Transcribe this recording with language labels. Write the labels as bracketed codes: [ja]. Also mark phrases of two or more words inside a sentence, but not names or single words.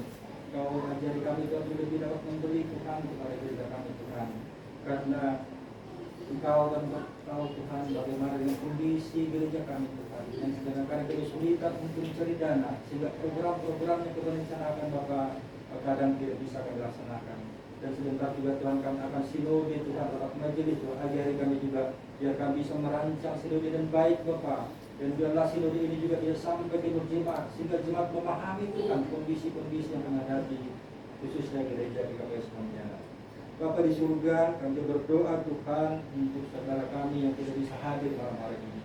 [id] Kau ajari kami Tuhan lebih dapat memberi Tuhan kepada gereja kami Tuhan, karena Engkau dan tahu Tuhan bagaimana dengan kondisi gereja kami Tuhan, yang sedangkan kesulitan untuk mencari dana, sehingga program-program yang kita rencanakan Bapak kadang tidak bisa kami laksanakan. Dan sebentar juga Tuhan kami akan sinode Tuhan, rapat majelis Tuhan, ajari kami juga biar kami bisa merancang sinode dan baik Bapak. Dan biarlah sinode ini juga bisa sampai ke jemaat, sehingga jemaat memahami Tuhan kondisi-kondisi yang menghadapi khususnya gereja di KPS Pontianak. Bapa di surga, kami berdoa Tuhan untuk saudara kami yang tidak bisa hadir malam hari ini.